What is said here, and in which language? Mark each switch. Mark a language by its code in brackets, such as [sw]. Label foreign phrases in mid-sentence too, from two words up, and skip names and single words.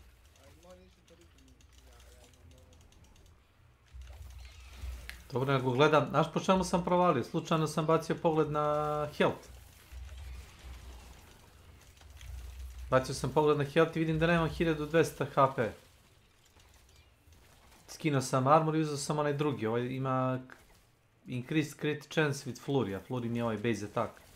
[sr] Dobro, nego gledam, znaš po čemu sam provalio? Slučajno sam bacio pogled na health. Bacio sam pogled na health i vidim da nemam 1200 HP. Skinuo sam armor i uzeo sam onaj drugi, ovaj ima [en] increased crit chance with flurry, [sr] a flurry mi je ovaj [en] base attack.